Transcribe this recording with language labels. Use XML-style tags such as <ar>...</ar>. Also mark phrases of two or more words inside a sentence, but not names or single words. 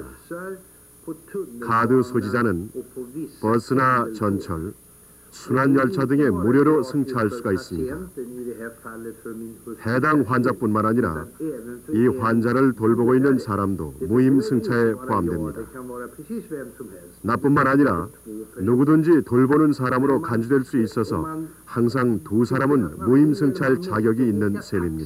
<sv>bussar, på tunnelbana</sv> <ko>카드 소지자는</ko> <sv>och på vissa</sv> <ko>버스나</ko> <sv>pendeltåg.</sv> <ko>전철, 순환열차 등에 무료로 승차할 수가 있습니다. 해당 환자뿐만 아니라 이 환자를 돌보고 있는 사람도 무임승차에 포함됩니다. 나뿐만 아니라 누구든지 돌보는 사람으로 간주될 수 있어서 항상 2사람은 무임승차할 자격이 있는 셈입니다.</ko>